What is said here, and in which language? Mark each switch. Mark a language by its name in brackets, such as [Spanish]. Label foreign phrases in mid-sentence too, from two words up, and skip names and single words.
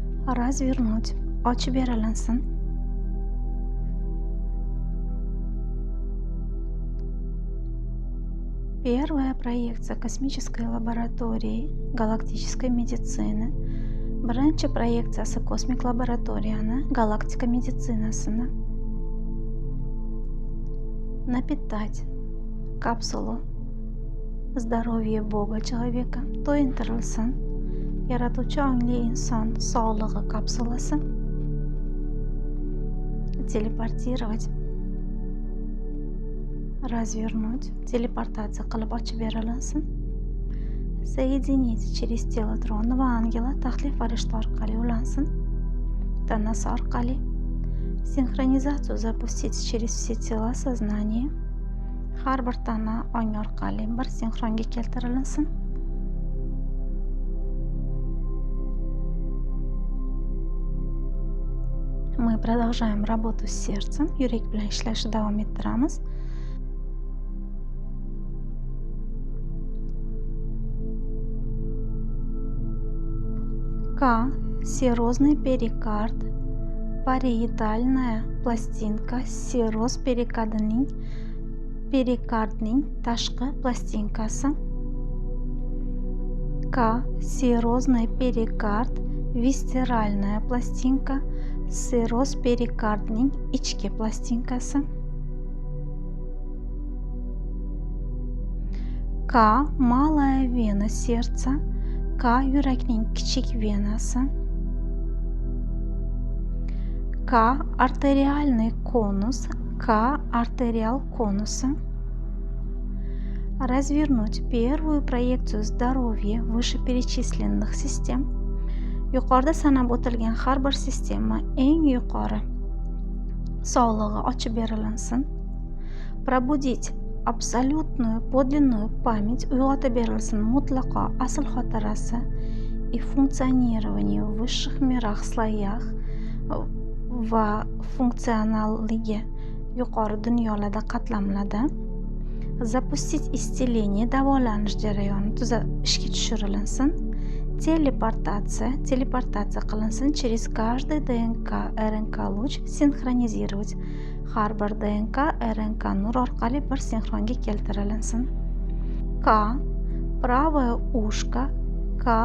[Russian] Развернуть. [Uzbek] Ochib berilinsin. [Russian] Первая проекция космической лаборатории галактической медицины. [Uzbek] Birinchi proyeksiyasi kosmik laboratoriyani galaktika meditsinasini. [Russian] Напитать капсулу здоровье Бога человека to'yintirilsin. [Uzbek] Yaratuvchi ongli inson sog'lig'i kapsulasi. [Russian] Телепортировать. Развернуть. [Uzbek] Телепортация qilib ochib berilinsin. [Russian] Соединить через тело тронного ангела [Uzbek] taxtli farishta orqali ulansin. Tanasi orqali. [Russian] Синхронизацию запустить через все тела сознания. [Uzbek] Har bir tana ong orqali bir sinxronga keltirilsin. [Russian] Мы продолжаем работу с сердцем. [Uzbek] Yurak bilan ishlashni davom ettiramiz. К. [Russian] Серозный перикард. Париетальная пластинка. [Uzbek] Seroz perikardning tashqi plastinkasi. [Russian] К. Серозный перикард. Visceralная пластинка. [Uzbek] Seroz perikardning ichki plastinkasi. К. [Russian] Малая вена сердца. К. [Uzbek] Yurakning kichik venasi. [Russian] К. Артериальный конус. К. Артериал конуса. Развернуть первую проекцию здоровья вышеперечисленных систем. [Uzbek] Yuqorida sanab o'tilgan har bir sistema eng yuqori sog'lig'i ochib berilinsin. [Russian] Пробудить абсолютную подлинную память, [Uzbek] uyg'otib berilsin mutlaqo asl xotirasi [Russian] и функционирование в высших мирах слоях [Uzbek] va funksionalligi yuqori dunyolarda qatlamlarda. [Russian] Запустить исцеление, [Uzbek] davolanish jarayoni ishga tushirilsin. [Russian] Телепортация qilinsin через каждый ДНК, РНК луч синхронизировать. [Uzbek] Har bir ДНК, РНК nur orqali bir sinxronga keltirilsin. [Russian] К. Правое ушко. К.